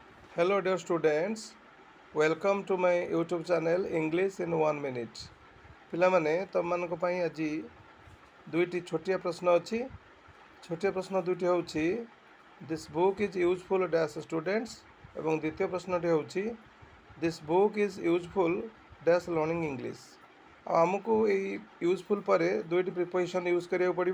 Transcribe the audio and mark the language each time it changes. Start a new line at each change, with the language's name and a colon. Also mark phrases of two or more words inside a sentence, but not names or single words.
English: Hello dear students, welcome to my YouTube channel English in 1 minute.
Odia: ପିଲାମାନେ ତମମାନଙ୍କ ପାଇଁ ଆଜି ଦୁଇଟି ଛୋଟିଆ ପ୍ରଶ୍ନ ଅଛି। ଛୋଟିଆ ପ୍ରଶ୍ନ ଦୁଇଟି ହେଉଛି
English: this book is useful dash students
Odia: ଏବଂ ଦ୍ୱିତୀୟ ପ୍ରଶ୍ନଟି ହେଉଛି
English: this book is useful dash learning English.
Odia: ଆଉ ଆମକୁ ଏଇ ୟୁଜଫୁଲ୍ ପରେ ଦୁଇଟି
English: preposition use
Odia: କରିବାକୁ ପଡ଼ିବ।